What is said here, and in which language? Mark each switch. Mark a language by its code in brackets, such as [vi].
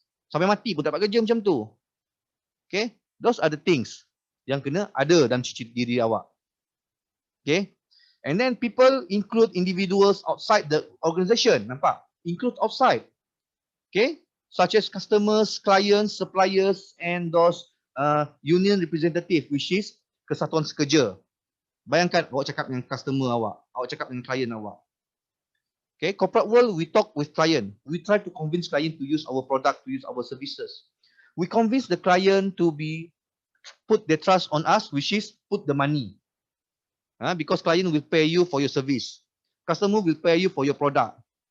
[ms] Sampai mati pun tak dapat kerja macam tu. [en] Okay, those are the things [ms] yang kena ada dalam ciri diri awak. [en] Okay, and then people include individuals outside the organisation. [ms] Nampak? [en] Include outside. Okay, such as customers, clients, suppliers, and those union representative, which is kesatuan sekerja. [ms] Bayangkan awak cakap dengan customer awak cakap dengan klien awak. [en] Okay, corporate world, we talk with client. We try to convince client to use our product, to use our services. We convince the client to put their trust on us, which is put the money. Because client will pay you for your service. Customer will pay you for your product.